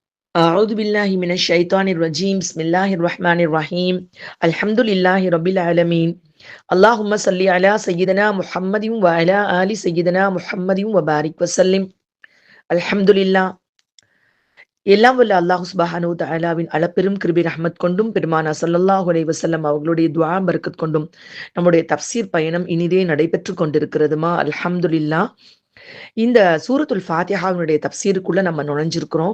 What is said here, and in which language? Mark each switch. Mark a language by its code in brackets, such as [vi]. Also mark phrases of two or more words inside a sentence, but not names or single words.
[ar] أعوذ بالله من الشيطان الرجيم بسم الله الرحمن الرحيم الحمد لله رب العالمين اللهم صل على سيدنا محمد وعلى آل سيدنا محمد وبارك وسلم الحمد لله. [ta] எல்லாம் வல்ல அல்லாஹ் [ar] سبحانه وتعالى [ta] அளப்பெரும் கிருபை ரஹ்மத் கொண்டும் பெருமானா [ar] صلى الله عليه وسلم [ta] அவர்களுடைய துஆ பரக்கத் கொண்டும் நம்முடைய தஃப்சீர் பயணம் இனிதே நடைபெற்று கொண்டிருக்கிறதுமா அல்ஹம்துலில்லாஹ். இந்த சூரத்துல் ஃபாத்திஹாவினுடைய தஃப்சீருக்குள்ள நம்ம நுழைஞ்சிருக்கிறோம்.